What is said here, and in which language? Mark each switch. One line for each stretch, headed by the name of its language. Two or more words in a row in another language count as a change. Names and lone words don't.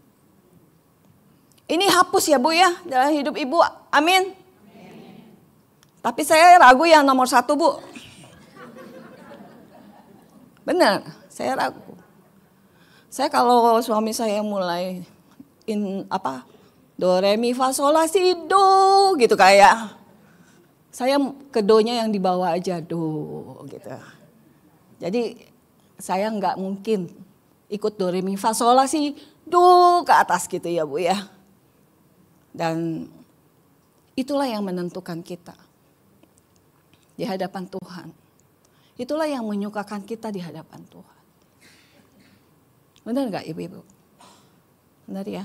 Indonesian: Ini hapus ya Bu ya dalam hidup Ibu, amin. Tapi saya ragu yang nomor 1 Bu. Benar, saya ragu. Saya kalau suami saya mulai do re mi fa sol la si do gitu kayak Saya kedonya yang dibawa aja, do gitu. Jadi saya nggak mungkin ikut do re mi fa sol la si do ke atas gitu ya Bu ya. Dan itulah yang menentukan kita di hadapan Tuhan. Itulah yang menyukakan kita di hadapan Tuhan. Benar nggak Ibu-ibu? Benar ya?